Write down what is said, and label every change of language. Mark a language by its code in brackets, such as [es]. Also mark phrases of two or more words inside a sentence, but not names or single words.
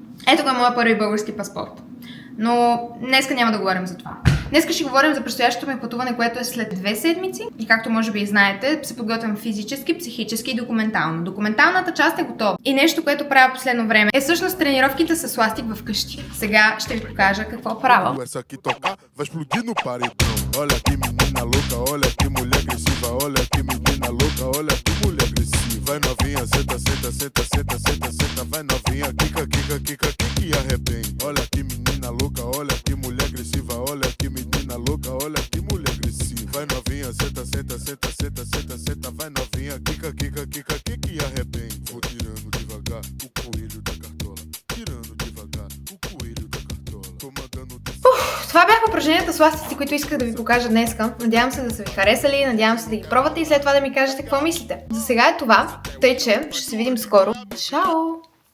[bg] Ето го е моят първи български паспорт. Но днеска няма да говорим за това. Днеска ще говорим за предстоящото ми пътуване, което е след 2 седмици. И както може би и знаете, се подготвям физически, психически и документално. Документалната част е готова. И нещо, което правя последно време, е всъщност тренировките с ластик вкъщи. Сега ще ви покажа какво правя. [pt] Vai novinha, senta, senta, senta, senta, senta, senta, vai novinha, quica, quica, quica, quica e arrebenta. Olha que menina louca, olha que mulher agressiva, olha que menina louca, olha que mulher agressiva. Vai novinha, senta, senta, senta, senta, senta, senta, vai novinha, quica, quica, quica, quica e arrebenta. Vou tirando devagar o coelho da cartola, tirando devagar o coelho da cartola. Tô mandando [bg] Това бяха упражненията с ластици, които исках да ви покажа днеска. Надявам се да са ви харесали, надявам се да ги пробвате и след това да ми кажете какво мислите. За сега е това, тъй че ще се видим скоро. Чао!